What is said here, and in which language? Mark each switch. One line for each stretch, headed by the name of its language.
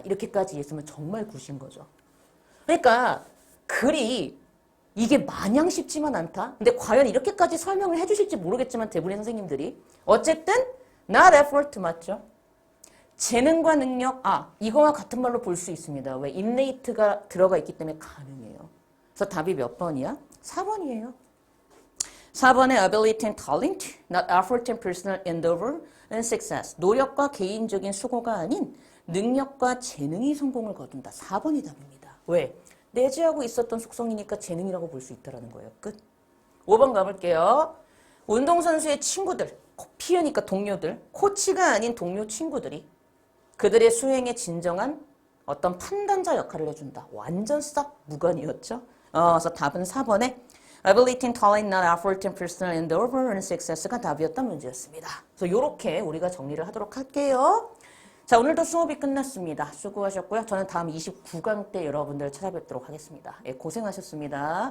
Korean: 이렇게까지 이해했으면 정말 굿인 거죠. 그러니까 글이 이게 마냥 쉽지만 않다. 근데 과연 이렇게까지 설명을 해주실지 모르겠지만 대부분의 선생님들이 어쨌든
English: not effort
Korean: 맞죠? 재능과 능력, 이거와 같은 말로 볼 수 있습니다. 왜? 인네이트가 들어가 있기 때문에 가능해요. 그래서 답이 몇 번이야? 4번이에요.
English: 4번의 ability and talent, not effort and personal endeavor and success.
Korean: 노력과 개인적인 수고가 아닌 능력과 재능이 성공을 거둔다. 4번이 답입니다. 왜? 내재하고 있었던 속성이니까 재능이라고 볼 수 있다는 거예요. 끝. 5번 가볼게요. 운동선수의 친구들, 피으니까 동료들, 코치가 아닌 동료 친구들이 그들의 수행에 진정한 어떤 판단자 역할을 해준다. 완전 싹 무관이었죠. 그래서 답은 4번에
English: ability and talent, not effort and personal endeavor and success
Korean: 가 답이었던 문제였습니다. 그래서 이렇게 우리가 정리를 하도록 할게요. 자, 오늘도 수업이 끝났습니다. 수고하셨고요. 저는 다음 29강 때 여러분들 찾아뵙도록 하겠습니다. 예, 고생하셨습니다.